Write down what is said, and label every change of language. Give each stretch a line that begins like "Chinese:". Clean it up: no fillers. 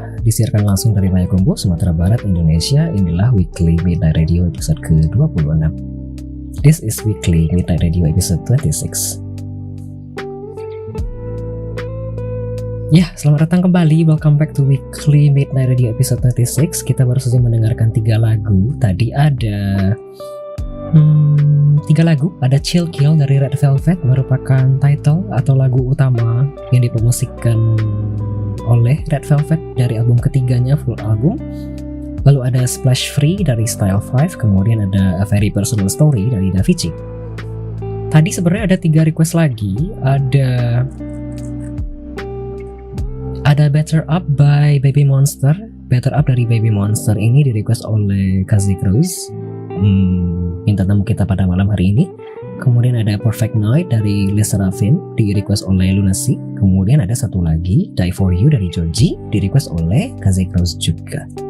Indonesian: Disiarkan langsung dari Payakumbuh, Sumatera Barat, Indonesia. Inilah Weekly Midnight Radio episode ke-26.
English: This is Weekly Midnight Radio episode 26.
Indonesian: Ya, selamat datang kembali.
English: Welcome back to Weekly Midnight Radio episode 26.
Indonesian: Kita baru saja mendengarkan 3 lagu. Tadi ada 3 lagu. Ada Chill Kill dari Red Velvet, merupakan title atau lagu utama yang dipromosikan oleh Red Velvet dari album ketiganya, full album. Lalu ada Splash Free dari Style 5, kemudian ada A Very Personal Story dari Davichi. Tadi sebenarnya ada 3 request lagi. Ada Better Up by Baby Monster. Better Up dari Baby Monster ini di request oleh Kazi Cruz, bintang tamu kita pada malam hari ini. Kemudian ada Perfect Night dari Lisa Raffin di request oleh Lunacy. Kemudian ada satu lagi, Die For You dari Joji di request oleh Kazi Cruz juga.